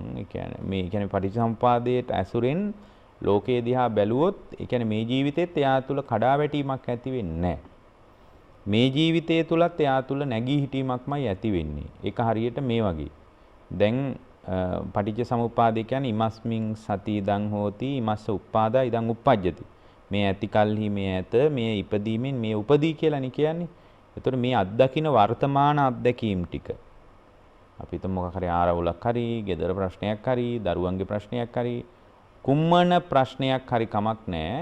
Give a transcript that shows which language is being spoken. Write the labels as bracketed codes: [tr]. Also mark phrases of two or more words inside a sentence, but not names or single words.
[si] ඒ කියන්නේ පටිච්ච සමුප්පාදයට ඇසුරෙන් ලෝකයේ දිහා බැලුවොත් ඒ කියන්නේ මේ ජීවිතෙත් එයා තුල කඩාවැටීමක් ඇති වෙන්නේ නැහැ. මේ ජීවිතයේ තුලත් එයා තුල නැගී හිටීමක්මයි ඇති වෙන්නේ. ඒක හරියට මේ වගේ. දැන් පටිච්ච සමුප්පාදය කියන්නේ [pi] ඉමස්මින් සති ඉදං හෝති ඉමස්ස උප්පාදා ඉදං උප්පජ්ජති. [si] මේ ඇති කල්හි මේ ඇත, මේ ඉපදීමෙන් මේ උපදී කියලානේ කියන්නේ. ඒතකොට මේ අත්දකින්න වර්තමාන අත්දැකීම් ටික අපි හිතමු මොකක් හරි ආරවුලක් හරි, ගෙදර ප්‍රශ්නයක් හරි, දරුවන්ගේ ප්‍රශ්නයක් හරි, කුම්මන ප්‍රශ්නයක් හරි කමක් නැහැ.